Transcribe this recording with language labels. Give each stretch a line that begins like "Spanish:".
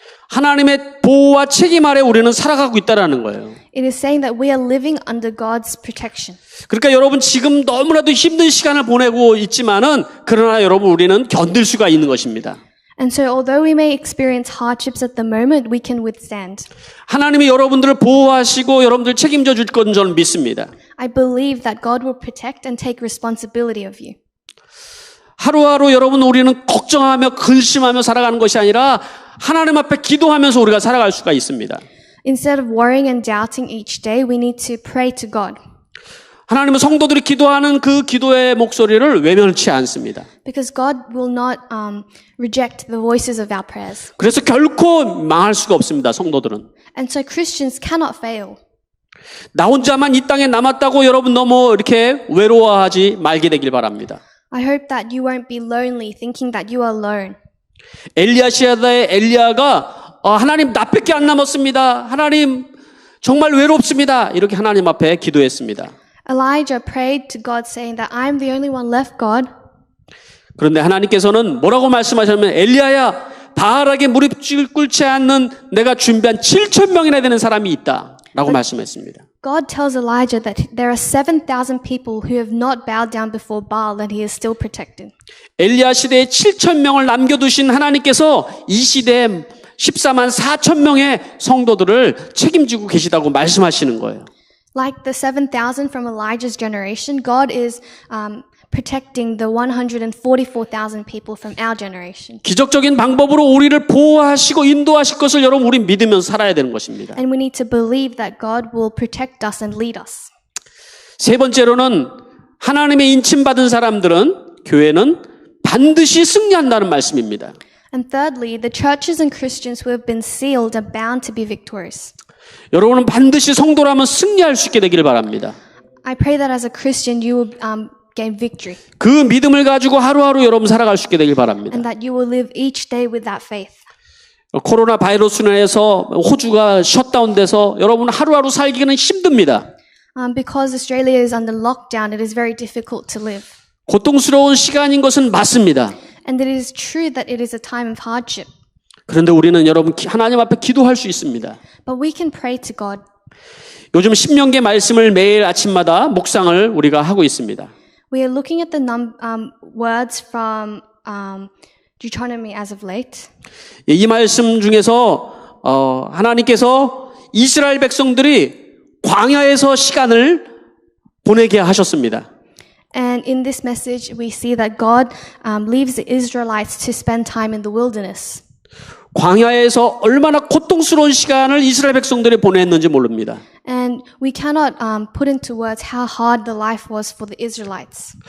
Korean: 하나님의 보호와 책임 아래 우리는 살아가고 있다라는 거예요.
English: It is saying that we are living under God's protection.
Korean: 그러니까 여러분 지금 너무나도 힘든 시간을 보내고 있지만은 그러나 여러분 우리는 견딜 수가 있는 것입니다.
English: And so although we may experience hardships at the moment, we can withstand.
Korean: 하나님이 여러분들을 보호하시고 여러분들 책임져 줄 건 저는 믿습니다.
English: I believe that God will protect and take responsibility of you.
Korean: 하루하루 여러분 우리는 걱정하며 근심하며 살아가는 것이 아니라 하나님 앞에 기도하면서 우리가 살아갈 수가 있습니다.
English: Instead of worrying and doubting each day, we need to pray to God.
Korean: 하나님은 성도들이 기도하는 그 기도의 목소리를 외면치 않습니다.
English: Because God will not reject the voices of our prayers.
Korean: 그래서 결코 망할 수가 없습니다. 성도들은.
English: And so Christians cannot fail.
Korean: 나 혼자만 이 땅에 남았다고 여러분 너무 이렇게 외로워하지 말게 되길 바랍니다.
English: I hope that you won't be lonely thinking that you are alone.
Korean: 엘리야 시대의 엘리야가 하나님 나밖에 안 남았습니다. 하나님 정말 외롭습니다. 이렇게 하나님 앞에 기도했습니다.
English: Elijah prayed to God saying that I'm the only one left, God.
Korean: 그런데 하나님께서는 뭐라고 말씀하셨냐면 엘리야야 바알에게 무릎 꿇지 않는 내가 준비한 7,000명이나 되는 사람이 있다 라고 말씀했습니다.
English: God tells Elijah that there are 7,000 people who have not bowed down before Baal that he is still protected.
Korean: 엘리야 시대에 7,000명을 남겨두신 하나님께서 이 시대에 14만 4천 명의 성도들을 책임지고 계시다고 말씀하시는 거예요.
English: Like the 7,000 from Elijah's generation, God is protecting the 144,000 people from our generation.
Korean: 기적적인 방법으로 우리를 보호하시고 인도하실 것을 여러분 우리 믿으면서 살아야 되는 것입니다.
English: And we need to believe that God will protect us and lead us.
Korean: 세 번째로는 하나님의 인침받은 사람들은 교회는 반드시 승리한다는 말씀입니다.
English: And thirdly, the churches and Christians who have been sealed are bound to be victorious.
Korean: 여러분은 반드시 성도라면 승리할 수 있게 되기를 바랍니다.
English: I pray that as a Christian you will gain victory
Korean: 그 믿음을 가지고 하루하루 여러분 살아갈 수 있게 되길 바랍니다.
English: and that you will live each day with that faith.
Korean: 코로나 바이러스로 인해서 호주가 셧다운돼서 여러분 하루하루 살기는 힘듭니다.
English: Because Australia is under lockdown, it is very difficult to live.
Korean: 고통스러운 시간인 것은 맞습니다.
English: and that it is true that it is a time of hardship.
Korean: 그런데 우리는 여러분 하나님 앞에 기도할 수 있습니다.
English: But we can pray to God.
Korean: 요즘 신명기 말씀을 매일 아침마다 묵상을 우리가 하고 있습니다.
English: We are looking at the words from Deuteronomy as of late.
Korean: 이 말씀 중에서 하나님께서 이스라엘 백성들이 광야에서 시간을 보내게 하셨습니다.
English: And in this message, we see that God leaves the Israelites to spend time in the wilderness.
Korean: 광야에서 얼마나 고통스러운 시간을 이스라엘 백성들이 보냈는지 모릅니다.
English: And we cannot put into words how hard the life was for the Israelites.